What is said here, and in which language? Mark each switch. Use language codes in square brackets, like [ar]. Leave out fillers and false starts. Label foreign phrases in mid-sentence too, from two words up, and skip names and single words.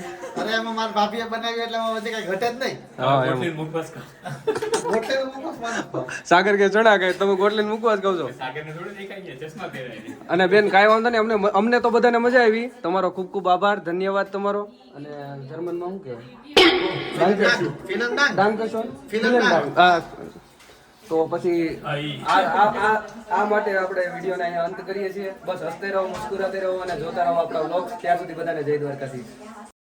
[gu] અરે એમાં મારા ભાભીએ બનાવ્યું એટલે એમાં પછી કઈ ઘટે જ નહીં. હા એમ. મુખવાસ ખાઓ. ગોટલેનું મુખવાસ બનાવો. સાગર કે ચણા કે તમે ગોટલીને મૂકવા જ કહો છો. સાગરને થોડું દેખાય છે, ચશ્મા પહેરાય. અને બેન કાંઈ વાંધો નહીં, અમને તો બધાને મજા આવી. તમારો ખૂબ ખૂબ આભાર, ધન્યવાદ તમારો. અને જર્મનમાં શું કહેવાય? [de] Danke schön. Vielen Dank. [gu] તો પછી આ માટે આપણે વિડીયોને અહીંયા અંત કરીએ છીએ. [hi] बस हँसते रहो, मुस्कुराते रहो [gu] અને જોતા રહો આપણા વ્લોગ્સ. ત્યાં સુધી બધાને જય દ્વારકાધીશ.